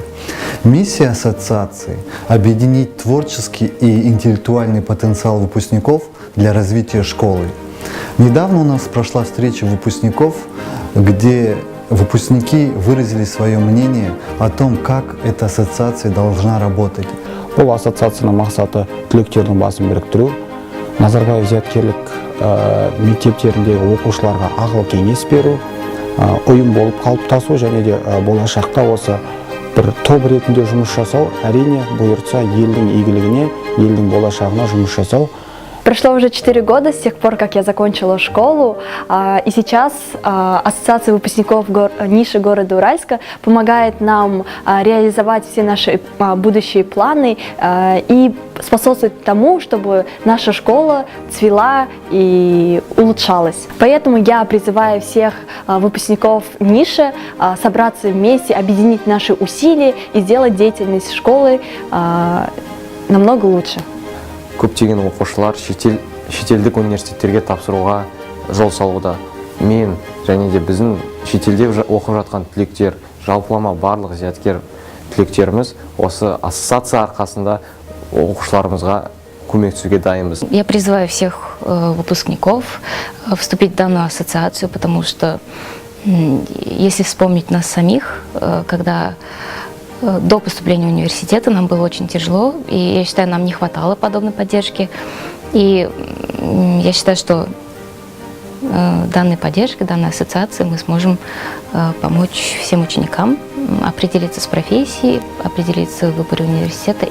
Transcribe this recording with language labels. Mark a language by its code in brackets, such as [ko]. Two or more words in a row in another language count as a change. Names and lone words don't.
[ru] Миссия ассоциации – объединить творческий и интеллектуальный потенциал выпускников для развития школы. Недавно у нас прошла встреча выпускников, где выпускники выразили свое мнение о том, как эта ассоциация должна работать. [kk] Бұл ассоциацияның мақсаты түлектердің басын біріктіру, Назарбаев зияткерлік мектептеріндегі оқушыларға ақыл кеңес беру, ұйым болып қалыптасу және де болашақта осы бір топ ретінде жұмыс жасау, әрине бұйыртса елдің игілігіне, елдің болашағына жұмыс жасау. [ru] Прошло уже 4 года с тех пор, как я закончила школу, и сейчас Ассоциация выпускников ниши города Уральска помогает нам реализовать все наши будущие планы и способствует тому, чтобы наша школа цвела и улучшалась. Поэтому я призываю всех выпускников ниши собраться вместе, объединить наши усилия и сделать деятельность школы намного лучше. [kk] Көптеген оқушылар шетелдік университеттерге тапсыруға жол салуда. Мен және де біздің шетелде оқып жатқан түлектер, жалпылама барлық зияткер түлектеріміз осы ассоциация арқасында оқушыларымызға көмектесуге дайынбыз. [ru] Я призываю всех выпускников вступить в данную ассоциацию, потому что если вспомнить нас самих, когда до поступления в университет нам было очень тяжело, и я считаю, нам не хватало подобной поддержки. И я считаю, что данной поддержкой, данной ассоциацией мы сможем помочь всем ученикам определиться с профессией, определиться в выборе университета.